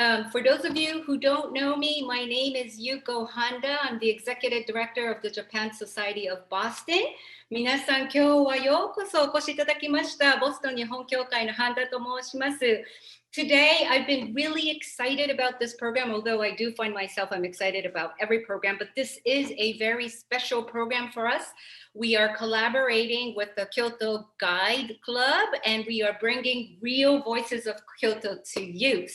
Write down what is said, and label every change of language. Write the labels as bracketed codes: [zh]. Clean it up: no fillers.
[en] For those of you who don't know me, my name is Yuko Handa. I'm the Executive Director of the Japan Society of Boston. [ja] 皆さん、今日はようこそお越しいただきました。ボストン日本協会のハンダと申します。 [en] Today, I've been really excited about this program, although I do find myself I'm excited about every program, but this is a very special program for us. We are collaborating with the Kyoto Guide Club, and we are bringing real voices of Kyoto to you.